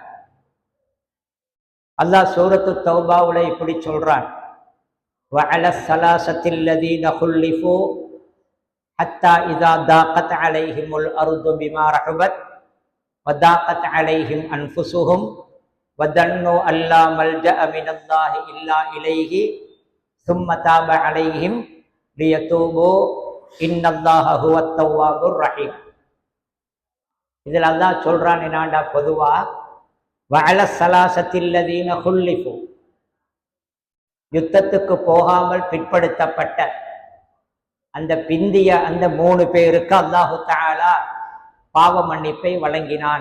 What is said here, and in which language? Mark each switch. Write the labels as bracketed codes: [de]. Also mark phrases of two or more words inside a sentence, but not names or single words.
[ta] அல்லாஹ் சூரத்து தௌபாவுல இப்படி சொல்றான், [ar] وعلى الثلاثة الذين خلفوا حتى إذا ضاقت عليهم الأرض بما رحبت وضاقت عليهم أنفسهم وظنوا أن لا ملجأ من الله إلا إليه ثم تاب عليهم ليتوبوا ان الله هو التواب الرحيم. [ta] இதில் அல்லாஹ் சொல்றான் என்னாண்டா, பொதுவா [ar] وعلى الثلاثة الذين خلفوا, [ta] யுத்தத்துக்கு போகாமல் பிற்படுத்தப்பட்ட அந்த பிந்திய அந்த 3 பேருக்கு அல்லாஹு தஆலா பாவ மன்னிப்பை வழங்கினான்.